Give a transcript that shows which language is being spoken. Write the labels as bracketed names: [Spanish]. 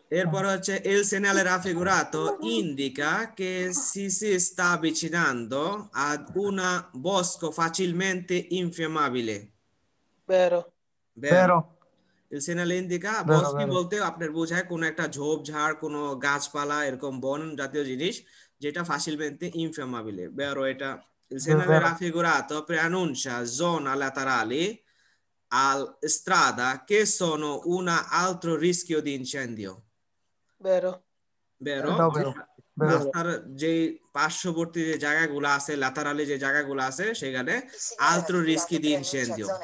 [Bangla] এরপর হচ্ছে [Italian] il segnale raffigurato indica che si sta avvicinando ad un bosco facilmente infiammabile. vero, Vero. Il segnale indica Vero, বস্কি vero. [Bangla] বলতে আপনার বোঝায় কোন একটা ঝোপঝাড়, কোন গাছপালা, এরকম বন জাতীয় জিনিস যেটা [Italian] facilmente infiammabile. Vero এটা il segnale Vero. raffigurato preannuncia zone laterali al strada che sono un altro rischio di incendio. vero, Vero? এটাও vero. Vero. [Bangla] রাস্তার যে পার্শ্ববর্তী যে জায়গাগুলো আছে, লাতারালি যে জায়গাগুলো আছে সেখানে [Italian] altro rischio di incendio.